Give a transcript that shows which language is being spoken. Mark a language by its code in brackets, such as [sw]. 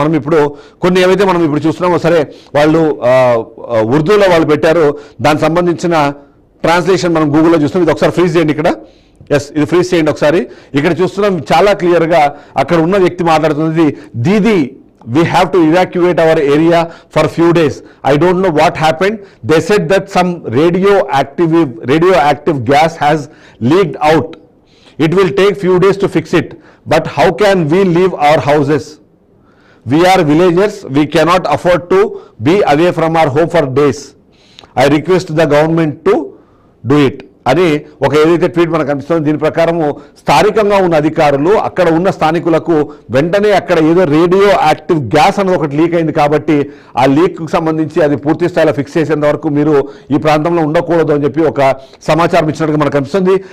[te] మనం ఇప్పుడు కొన్ని ఏవైతే మనం ఇప్పుడు చూస్తున్నామో సరే వాళ్ళు ఉర్దూలో వాళ్ళు పెట్టారు, దానికి సంబంధించిన ట్రాన్స్లేషన్ మనం గూగుల్లో చూస్తున్నాం. ఇది ఒకసారి ఫ్రీజ్ చేయండి ఇక్కడ. ఇది ఫ్రీజ్ చేయండి ఒకసారి. ఇక్కడ చూస్తున్నాం చాలా క్లియర్గా అక్కడ ఉన్న వ్యక్తి మాట్లాడుతున్నది, దీది [en] we have to evacuate our area for few days. I don't know what happened. They said that some radioactive gas has leaked out. It will take few days to fix it. But how can we leave our houses? We are villagers. We cannot afford to be away from our home for days. I request the government to do it. [te] అని ఒక ఏదైతే tweet మనకు కనిపిస్తుందో దీని ప్రకారము స్థానికంగా ఉన్న అధికారులు అక్కడ ఉన్న స్థానికులకు వెంటనే అక్కడ ఏదో రేడియో యాక్టివ్ గ్యాస్ అనేది ఒకటి లీక్ అయింది కాబట్టి ఆ లీక్కు సంబంధించి అది పూర్తి స్థాయిలో ఫిక్స్ చేసేంత వరకు మీరు ఈ ప్రాంతంలో ఉండకూడదు అని చెప్పి ఒక సమాచారం ఇచ్చినట్టుగా మనకు కనిపిస్తుంది.